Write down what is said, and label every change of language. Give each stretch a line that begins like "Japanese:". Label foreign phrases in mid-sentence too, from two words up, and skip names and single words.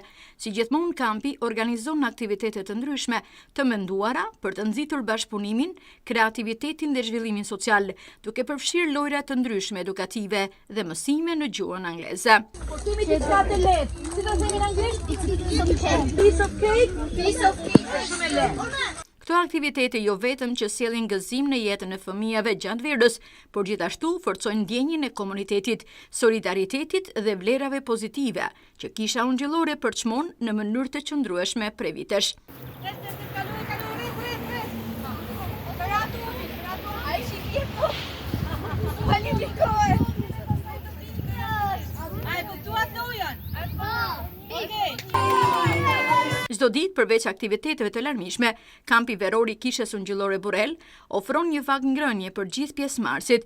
Albanian: Si gjithmonë, kampi organizon aktivitete të ndryshme, të menduara për të nxitur bashkëpunimin, kreativitetin dhe zhvillimin social, duke përfshirë lojra të ndryshme edukative dhe mësime në gjuhën angleze. Po kemi diçka të lehtë. Si do themi në anglisht?
English: Piece of cake. Piece of cake.
Albanian: Është shumë e lehtë. Këto aktivitete jo vetëm që sjellin gëzim në jetën e fëmijëve gjatë verës, por gjithashtu forcojnë ndjenjën e komunitetit, solidaritetit dhe vlerave pozitive, që Kisha Ungjëllore përçmon në mënyrë të qëndrueshme prej vitesh. Çdo ditë, përveç aktiviteteve të larmishme, kampi veror i Kishës Ungjëllore Borrel ofron një vakt ngrënie për gjithë pjesëmarrësit.